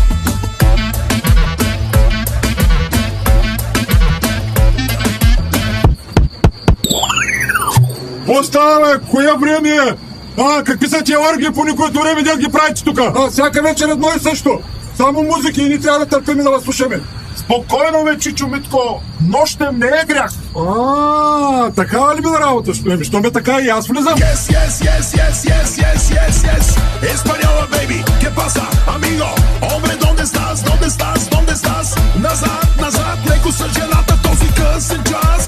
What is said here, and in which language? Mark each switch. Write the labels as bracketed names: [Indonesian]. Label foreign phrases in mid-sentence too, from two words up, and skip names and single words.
[Bulgarian] Какво става, бе? Коя време е? Какви са тия оргии по никоето време, дед ги правите тука? Всяка вечер едно и също. Само музики и ни трябва да търпим и да вас слушаме. Спокойно, бе, Чичо Митко. Нощем не е грях. Такава ли била работа? Що ме така и аз влизам? [English] Yes. [Spanish] Española, baby, ¿qué pasa, amigo? Hombre, ¿dónde estás? [Bulgarian] Назад, леко с жената, този късен час.